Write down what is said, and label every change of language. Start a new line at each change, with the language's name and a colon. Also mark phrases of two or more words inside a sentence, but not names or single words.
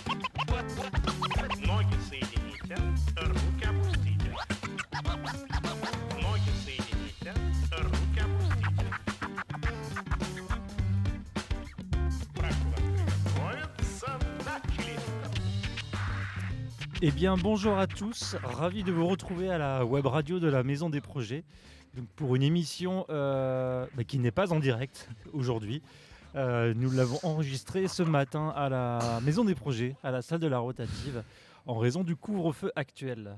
Russian: Ноги соедините, руки опустите. Ноги соедините, руки опустите. Прошу вас приготовиться. Начали.
French: Eh bien, bonjour à tous, ravi de vous retrouver à la web radio de la Maison des Projets, donc pour une émission qui n'est pas en direct aujourd'hui. Nous l'avons enregistrée ce matin à la Maison des Projets, à la salle de la rotative, en raison du couvre-feu actuel.